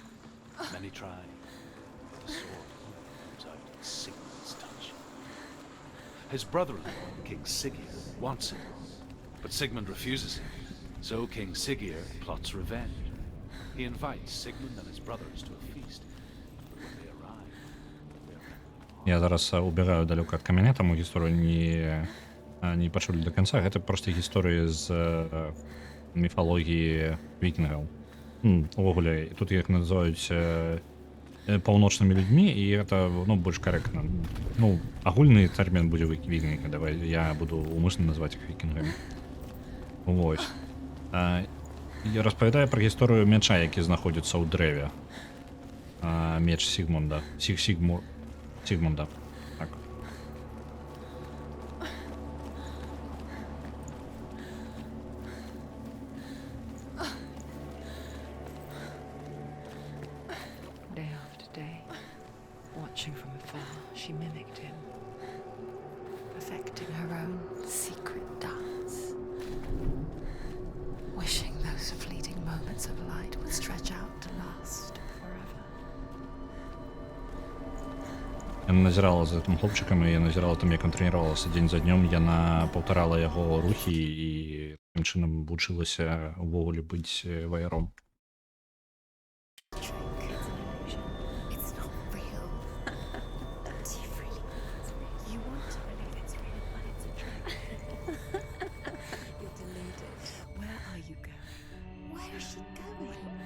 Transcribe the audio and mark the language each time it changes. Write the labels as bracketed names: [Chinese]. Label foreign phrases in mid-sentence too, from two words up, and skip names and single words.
[English] Many try, but the sword comes out at Sigmund's touch. His brother-in-law, King Siggeir, wants it, but Sigmund refuses him. So King Siggeir plots revenge. He invites Sigmund and his brothers to a feast, but when they arrive, [Belarusian] Я зараз убегаю далёка ад каменя, таму гісторыю не пачулі [Russian] до конца. [Belarusian] Гэта проста гісторыі з міфалогіі вікінгаў. Увогуле, тут іх называюць паўночнымі людзьмі, і гэта больш карэктна. Агульны тэрмін будзе вікінгі, давай я буду умысна называць іх вікінгамі. Вось. Я распавядаю пра гісторыю мяча, які знаходзіцца ў дрэве. Меч Сігмунда. Сігмунда. Так. [English] Day after day, watching from afar, she mimicked him, perfecting her own secret dance, wishing those fleeting moments of light would stretch out to last forever. [Belarusian] Яна назірала за гэтым хлопчыкам, і я назірала там, як ён трэніравалася дзень за днём. Яна паўтарала яго рухі і такім чынам вучылася увогуле быць ваяром. [English] It's not real. Do you really? You want to believe it's real, but it's a trick. You're deluded. Where are you going? Where is she going?